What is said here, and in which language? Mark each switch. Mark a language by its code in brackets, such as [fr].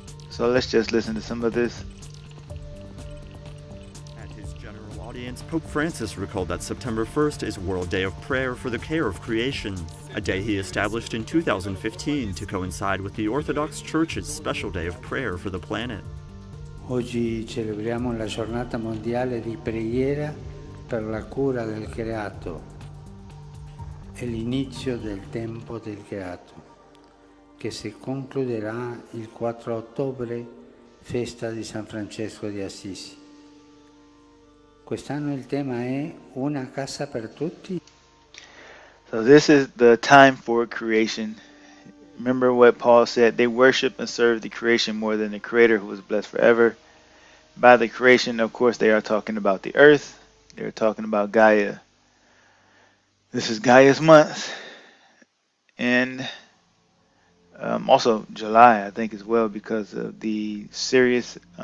[en] So let's just listen to some of this. At his general audience, Pope Francis recalled that September 1st is World Day of Prayer for the Care of Creation, a day he established in 2015 to coincide with the Orthodox Church's special day of prayer for the planet. [it] Oggi celebriamo la giornata mondiale di preghiera per la cura del creato e l'inizio del tempo del creato, che si concluderà il 4 ottobre, festa di San Francesco di Assisi. Quest'anno il tema è Una casa per tutti. [en] So this is the time for creation. Remember what Paul said, they worship and serve the creation more than the Creator who is blessed forever. By the creation, of course, they are talking about the earth. They're talking about Gaia. This is Gaia's month. And also July, I think, as well, because of the Sirius.